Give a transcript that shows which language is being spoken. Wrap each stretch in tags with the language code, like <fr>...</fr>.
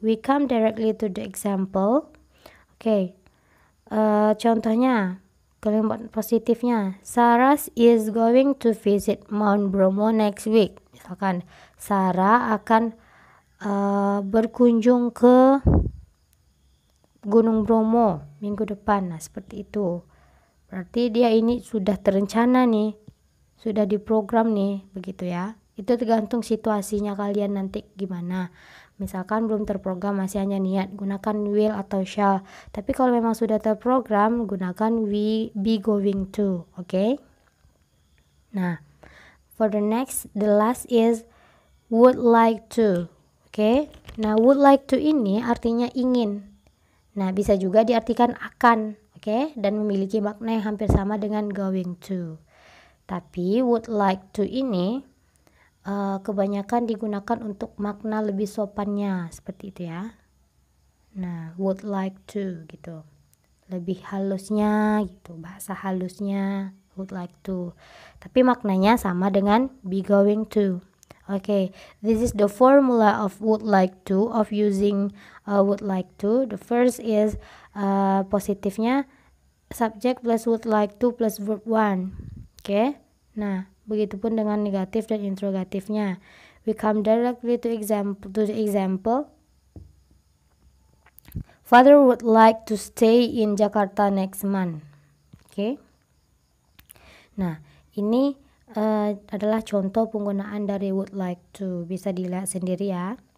<en>We come directly to the example. Oke.</en> <id>Contohnya, kalimat positifnya,</id> <en>Sarah is going to visit Mount Bromo next week.</en> <id>Misalkan, Sarah akan berkunjung ke Gunung Bromo minggu depan. Nah, seperti itu. Berarti dia ini sudah terencana nih, sudah diprogram nih, begitu ya. Itu tergantung situasinya kalian nanti gimana. Misalkan belum terprogram, masih hanya niat, gunakan will atau shall. Tapi kalau memang sudah terprogram, gunakan be going to. Okay?</id> <en>Nah, for the last is would like to.</en> <id>Okay? Nah, would like to ini artinya ingin. Nah, bisa juga diartikan akan. Okay? Dan memiliki makna yang hampir sama dengan going to. Tapi would like to ini kebanyakan digunakan untuk makna lebih sopannya, seperti itu ya. Nah, would like to gitu, lebih halusnya gitu, bahasa halusnya. would like to. Tapi maknanya sama dengan be going to.</id> <en>Okay, this is the formula of would like to, of using would like to. The first is positifnya subject plus would like to plus verb one.</en> <id>Okay, nah begitupun dengan negatif dan interrogatifnya.</id> <en>We come directly to the example. Father would like to stay in Jakarta next month. Okay.</en> <id>Nah, ini adalah contoh penggunaan dari would like to. Bisa dilihat sendiri ya.</id>